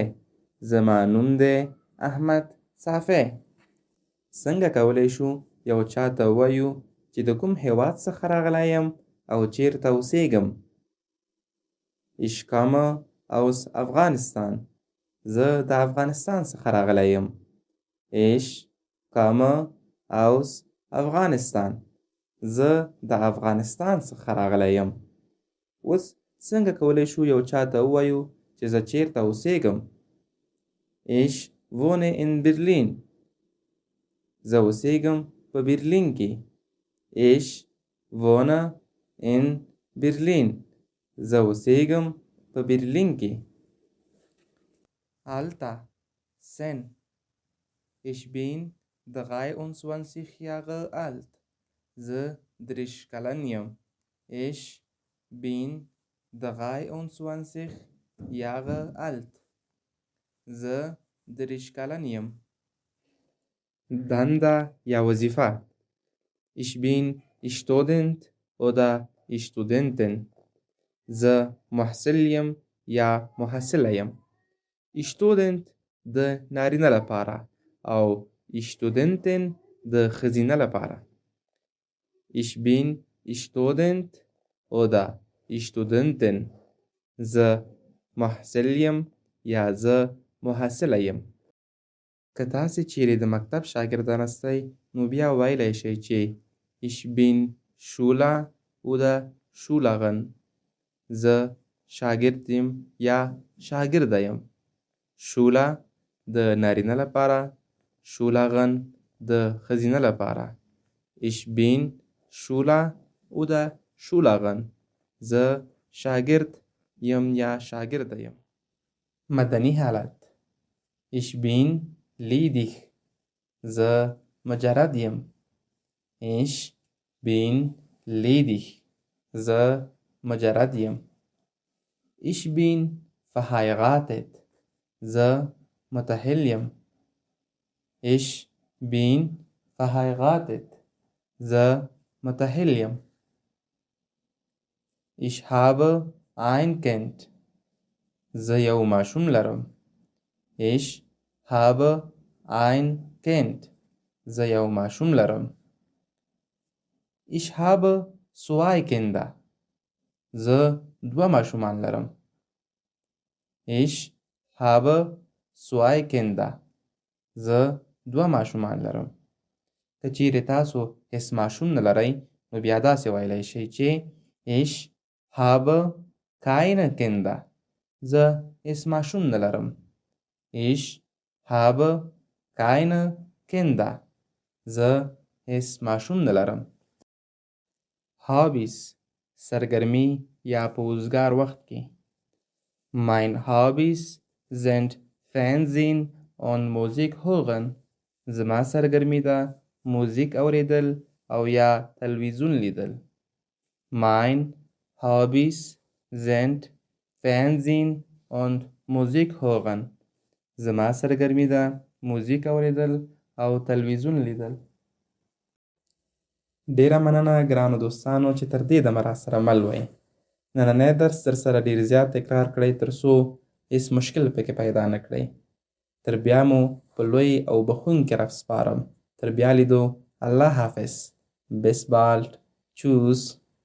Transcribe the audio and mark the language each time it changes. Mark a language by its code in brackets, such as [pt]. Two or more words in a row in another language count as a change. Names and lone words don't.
[ps] زما نوم دی احمد صافی. څنګه کولی شو یو چاته ووایو چې د کوم هیواد څخه راغلی یم او چیرته اوسیږم؟ [de] Ich komme aus Afghanistan. [ps] زه د افغانستان څخه راغلی یم. [de] Ich komme aus Afghanistan. [ps] زه د افغانستان څخه راغلی یم. اوس څنګه کولی شو یو چاته ووایو چې زه چیرته اوسیږم؟ [de] Ich wohne in Berlin. [ps] زه اوسیږم په برلین کې. [de] Ich wohne in Berlin. [ps] زه اوسیږم په برلین کې. [de] Alter Sen. Ich bin 23 Jahre alt. [ps] زه 30 کلن یم. [de] Ich bin 23 Jahre alt. [ps] زه 30 کلن یم. دنده یا وظیفه. [de] Ich bin Student oder Studentin. [ps] زه محصل یم یا محصله یم. Student د نارینه لپاره او Studentin د ښځینه لپاره. [de] Ich bin Student oder Studentin. [ps] زه محصل یم یا زه محصله یم. که تاسې چیرې د مکتب شاګردان استئ نو بیا ویلی شئ چې [de] Ich bin Schüler oder Schülerin. [ps] زه شاګرد یم یا شاګرده یم. Schüler د نارینه لپاره، Schülerin د ښځینه لپاره. [de] Ich bin Schüler oder Schülerin. [ps] زه شاګرد یم یا شاګرده یم. مدني حالت. [de] Ich bin ledig. [ps] زه مجرد یم. [de] Ich bin ledig. [ps] زه مجرد یم. [de] Ich bin verheiratet. [ps] زه متحل یم. [de] Ich bin verheiratet. [ps] زه متحل یم. [de] Ich habe ein Kind. [ps] زه یو ماشوم لرم. [de] Ich habe ein Kind. [ps] زه یو ماشوم لرم. [de] Ich habe zwei Kinder. [ps] زه دوه ماشومان لرم. [de] Ich habe zwei Kinder. [ps] زه دوه ماشومان لرم. که چیرې تاسو هیڅ ماشوم نه لرئ نو بیا داسې ویلی شئ چې [de] Ich habe keine Kinder. [ps] زه هیڅ ماشوم نه لرم. [de] Ich habe keine Kinder. [ps] زه هیڅ ماشوم نه لرم. Hobbys سرګرمي یا په وزګار وخت کې. [de] Mein Hobbys sind Fernsehen und Musik hören. [ps] زما سرګرمي ده موزیک اوریدل او یا تلویزیون لیدل. [de] Mein Hobbys sind Fernsehen und Musik hören. [ps] زما سرګرمي ده موزیک اوریدل او تلویزیون لیدل. ډیره مننه ګرانو دوستانو چې تر دې دمه راسره مل وئ. نننی درس در سره ډیر زیات تکرار کړئ تر څو هیڅ مشکل پکې پیدا نه کړئ. تر بیا مو په لوی او بخښونکي رب سپارم. تر بیا لیدو. الله حافظ. [de] Bis bald. Tschüss.